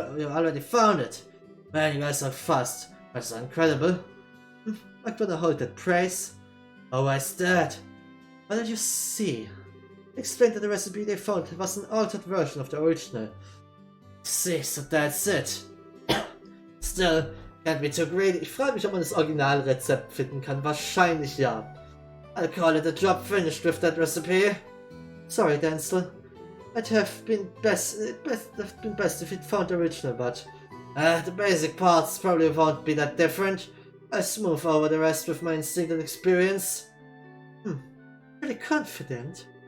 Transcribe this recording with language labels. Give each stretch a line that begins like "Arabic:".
English: You already found it. Man, you guys are fast. That's incredible. I'm gonna hold that praise. Oh, why's that? What did you see? Explained that the recipe they found was an altered version of the original. See, so that's it. Still, can't be too greedy.
German: Ich frage mich, ob man das Originalrezept finden kann. Wahrscheinlich ja.
English: I'll call it a job finished with that recipe. Sorry, Denzel. I'd have been best if it found the original, but the basic parts probably won't be that different. I'll smooth over the rest with my instinct and experience. Pretty confident.